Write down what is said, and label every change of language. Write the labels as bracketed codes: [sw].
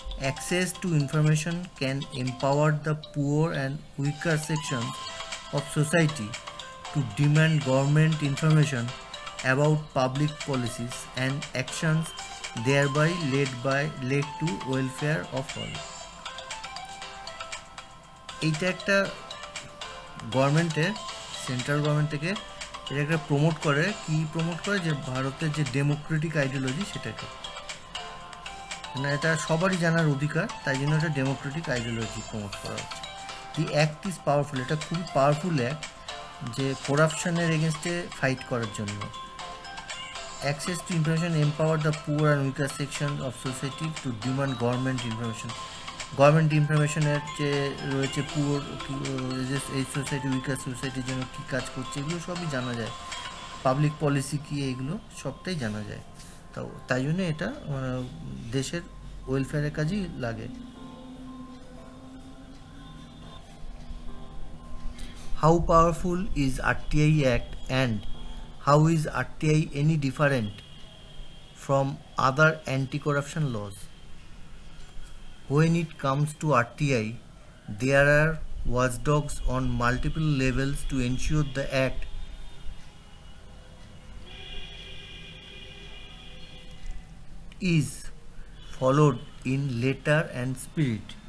[en] Access to information can empower the poor and weaker sections of society to demand government information about public policies and actions, thereby led to welfare of all. [bn] এইটা একটা গভর্নমেন্টের, central government থেকে এটা একটা promote করে, কি promote করে, যে ভারতের যে ডেমোক্রেটিক আইডিওলজি সেটাকে, না এটা সবারই জানার অধিকার, তাই জন্য এটা ডেমোক্রেটিক আইডিওলজি প্রমোট করা হচ্ছে। [en] the act is powerful, [bn] এটা খুবই পাওয়ারফুল অ্যাক্ট যে করাপশনের এগেনস্টে ফাইট করার জন্য। [en] Access to information empower the poor and weaker section of society to demand government information. [bn] Government ইনফরমেশনের যে রয়েছে পুরো এই সোসাইটি, উইকার সোসাইটির জন্য কী কাজ করছে, এগুলো সবই জানা যায়। পাবলিক পলিসি কী, এগুলো সবটাই জানা যায়। তাই জন্য এটা দেশের ওয়েলফেয়ারের কাজেই লাগে। [en] How powerful is RTI act and how is RTI any different from other anti corruption laws? When it comes to RTI, there are watchdogs on multiple levels to ensure the Act is followed in letter and spirit.